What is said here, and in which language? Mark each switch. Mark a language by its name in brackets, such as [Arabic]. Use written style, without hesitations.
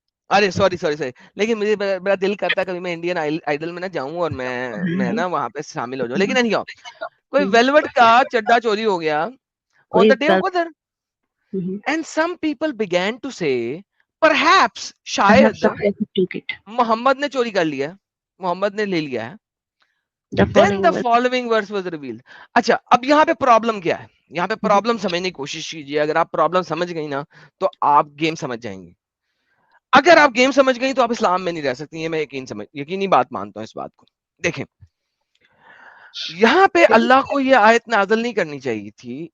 [Urdu] ارے sorry, لیکن مجھے بڑا دل کرتا ہے کبھی میں انڈین آئیڈل میں نہ جاؤں اور میں نا وہاں پہ شامل ہو جاؤں. لیکن نہیں, کوئی ویلوٹ کا چڈا چوری ہو گیا [English] on the day of Badr. And some people began to say perhaps [Urdu] شاید محمد نے چوری کر لیا, محمد نے لے لیا ہے. [English] Then the following verse was revealed. [Urdu] اچھا, اب یہاں پہ پرابلم کیا ہے؟ یہاں پہ پرابلم سمجھنے کی کوشش کیجیے. اگر آپ پرابلم سمجھ گئی نا تو آپ گیم سمجھ جائیں گے. اگر آپ گیم سمجھ گئی تو آپ اسلام میں نہیں رہ سکتی. یہ میں یقینی بات مانتا ہوں اس بات کو. دیکھیں یہاں پہ اللہ کو یہ آیت نازل نہیں کرنی چاہیے تھی.